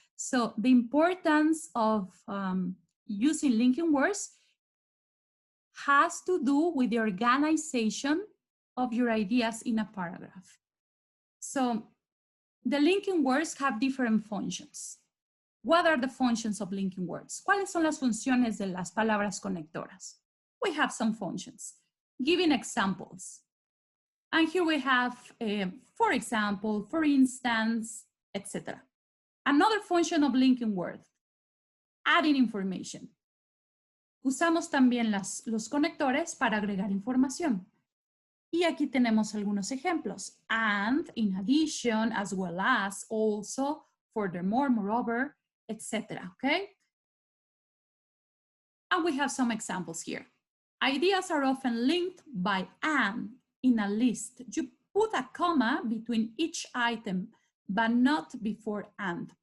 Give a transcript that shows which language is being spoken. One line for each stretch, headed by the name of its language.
English: So the importance of using linking words has to do with the organization of your ideas in a paragraph. So the linking words have different functions. What are the functions of linking words?
Spanish: ¿Cuáles son las funciones de las palabras conectoras?
English: We have some functions. Giving examples. And here we have, for example, for instance, etc. Another function of linking word, adding information.
Spanish: Usamos también los conectores para agregar información. Y aquí tenemos algunos ejemplos.
English: And, in addition, as well as, also, furthermore, moreover, etc. Okay? And we have some examples here. Ideas are often linked by and in a list. You put a comma between each item, but not before and.